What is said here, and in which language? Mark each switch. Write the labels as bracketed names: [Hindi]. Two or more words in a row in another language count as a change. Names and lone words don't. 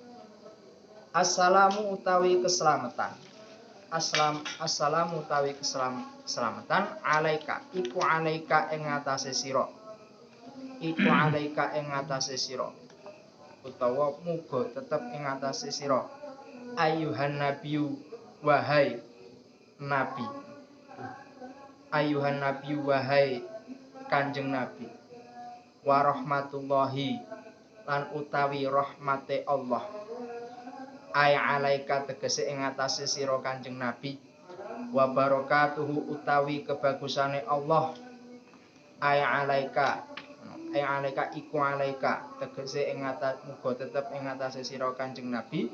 [Javanese] Assalamu utawi keselamatan. Assalamu utawi keselamatan alaika iku alaika ing atase sira. Iku alaika ing atase sira. Utawa muga tetep ing atase sira. [Arabic] أيها النبي [Javanese] wahai nabi. [Arabic] أيها النبي [Javanese] wahai Kanjeng Nabi. [Arabic] ورحمة الله [Javanese] lan utawi rahmate Allah. [Arabic] أي عليك [Javanese] tegese ing atase sira Kanjeng Nabi. [Arabic] وبركاته [Javanese] utawi kebagusane Allah. [Arabic] أي عليك [Javanese] iku alaika tegese ing atase muga tetep ing atase sira Kanjeng Nabi.